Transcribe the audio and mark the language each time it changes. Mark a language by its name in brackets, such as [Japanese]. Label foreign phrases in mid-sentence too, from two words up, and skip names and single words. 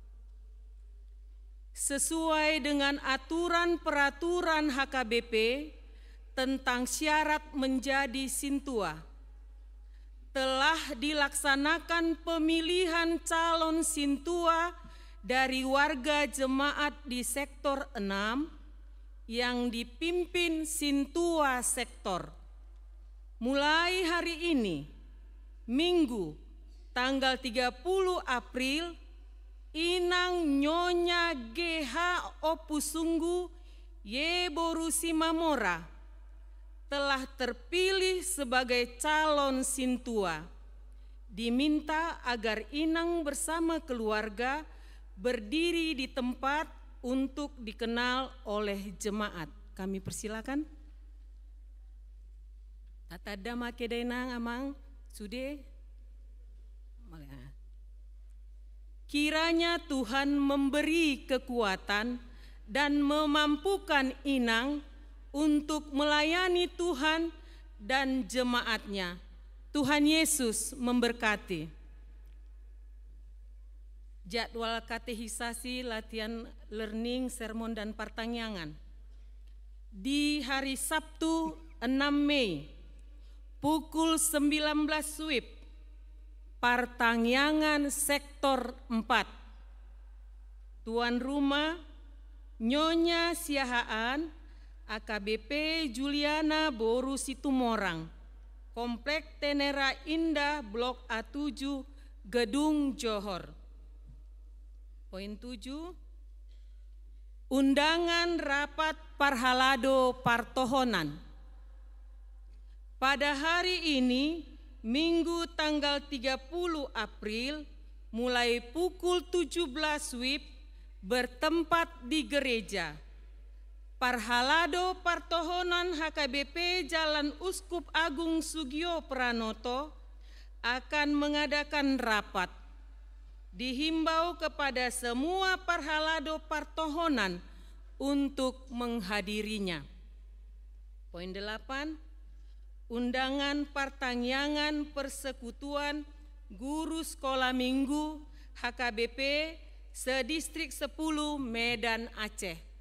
[Indonesian] Sesuai dengan aturan peraturan HKBP tentang syarat menjadi sintua, telah dilaksanakan pemilihan calon sintua dari warga jemaat di sektor 6 yang dipimpin sintua sektor. Mulai hari ini, Minggu, tanggal 30 April, Inang Nyonya GH Opusunggu Yeboru Simamora telah terpilih sebagai calon sintua. Diminta agar Inang bersama keluarga berdiri di tempat untuk dikenal oleh jemaat. Kami persilakan. [Batak Toba] Tatada makedenang amang sude. [Indonesian] Kiranya Tuhan memberi kekuatan dan memampukan Inang untuk melayani Tuhan dan jemaatnya. Tuhan Yesus memberkati. Jadwal katehisasi, latihan learning, sermon, dan partangyangan. Di hari Sabtu 6 Mei, pukul 19 WIB, partangyangan sektor 4. Tuan rumah Nyonya Siahaan AKBP Juliana Boru Situmorang, Komplek Tenera Indah Blok A7, Gedung Johor. Poin 7, undangan rapat Parhalado Partohonan. Pada hari ini, Minggu tanggal 30 April, mulai pukul 17 WIB, bertempat di gereja Parhalado Partohonan HKBP Jalan Uskup Agung Sugio Pranoto akan mengadakan rapat. Dihimbau kepada semua Parhalado Partohonan untuk menghadirinya. Poin 8, undangan partangyangan persekutuan guru sekolah minggu HKBP sedistrik 10 Medan Aceh.